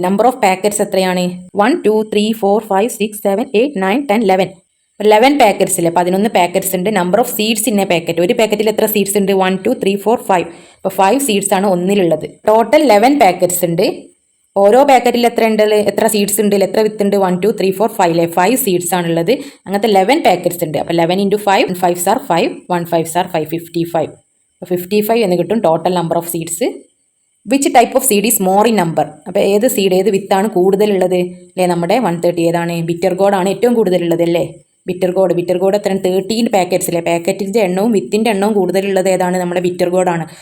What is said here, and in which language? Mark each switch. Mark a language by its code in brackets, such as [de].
[ml] Number of packets എത്രയാണ്, 1, 2, 3, 4, 5, 6, 7, 8, 9, 10, 11. 11 packets അല്ലേ, 11 packets ഉണ്ട്. [en] number of seeds in a packet, [ml] ഒരു പാക്കറ്റിൽ എത്ര സീഡ്സ് ഉണ്ട്, 1, 2, 3, 4, 5. അപ്പോൾ 5 സീഡ്സ് ആണ് ഒന്നിലുള്ളത്. ടോട്ടൽ 11 പാക്കറ്റ്സ് ഉണ്ട്. ഓരോ പാക്കറ്റിൽ എത്ര ഉണ്ട്, എത്ര സീഡ്സ് ഉണ്ട്, എത്ര വിത്ത് ഉണ്ട്, 1, 2, 3, 4, 5 അല്ലേ. 5 സീഡ്സ് ആണുള്ളത്. അങ്ങനത്തെ 11 പാക്കറ്റ്സ് ഉണ്ട്. അപ്പോൾ 11 into 5, 5s are 5, 1 5s are 5, 55. അപ്പോൾ 55 എന്ന് കിട്ടും total number of seeds. [en] Which type of seed is more in number. [ml] അപ്പോൾ ഏത് സീഡ്, ഏത് വിത്താണ് കൂടുതലുള്ളത് അല്ലേ. നമ്മുടെ 130 ഏതാണ്, ബിറ്റർ ഗോഡ് ആണ് ഏറ്റവും കൂടുതലുള്ളത് അല്ലേ. ബിറ്റർ ഗോഡ് എത്രയാണ്, 13 പാക്കറ്റ്സ് അല്ലേ. പാക്കറ്റിൻ്റെ എണ്ണവും വിത്തിൻ്റെ എണ്ണവും കൂടുതലുള്ളത് ഏതാണ്, നമ്മുടെ ബിറ്റർ ഗോഡാണ്.